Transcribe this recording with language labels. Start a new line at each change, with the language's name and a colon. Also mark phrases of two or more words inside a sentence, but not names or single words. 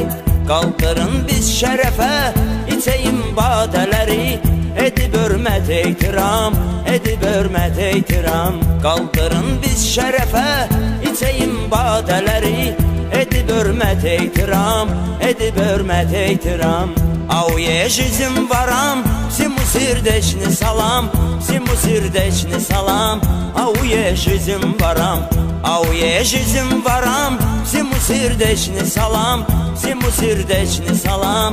Azerbaijani: Qaldırın biz şərəfə, içəyim badələri, edib hörmət ehtiram, edib hörmət ehtiram. Qaldırın biz şərəfə, içəyim badələri, edib hörmət ehtiram, edib hörmət ehtiram.
Russian: Auye жизнь varam, всему сердечный салам, всему сердечный салам. Auye жизнь varam, auye жизнь varam, всему сердечный салам, всему сердечный салам.